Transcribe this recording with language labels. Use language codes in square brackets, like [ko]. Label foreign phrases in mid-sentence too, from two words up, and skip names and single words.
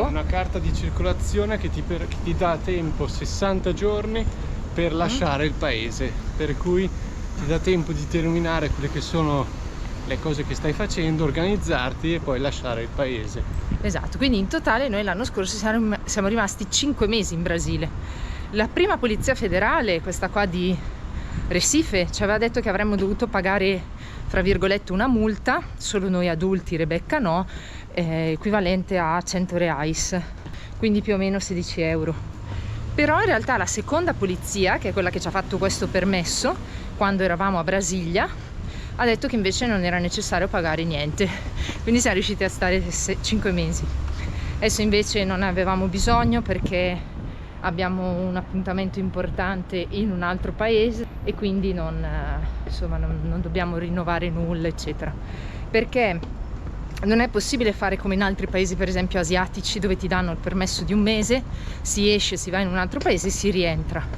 [it] È una carta di circolazione che ti dà a tempo 60 giorni per lasciare il paese, per cui ti dà tempo di terminare quelle che sono le cose che stai facendo, organizzarti e poi lasciare il paese. Esatto, quindi in totale noi l'anno scorso siamo rimasti 5 mesi in Brasile. La prima polizia federale, questa qua di Recife, ci aveva detto che avremmo dovuto pagare, fra virgolette, una multa, solo noi adulti, Rebecca no, equivalente a 100 reais, quindi più o meno 16 euro. Però in realtà la seconda polizia, che è quella che ci ha fatto questo permesso quando eravamo a Brasilia, ha detto che invece non era necessario pagare niente, quindi siamo riusciti a stare 5 mesi. Adesso invece non ne avevamo bisogno perché abbiamo un appuntamento importante in un altro paese e quindi non dobbiamo rinnovare nulla, eccetera, perché non è possibile fare come in altri paesi, per esempio asiatici, dove ti danno il permesso di un mese, si esce, si va in un altro paese e si rientra.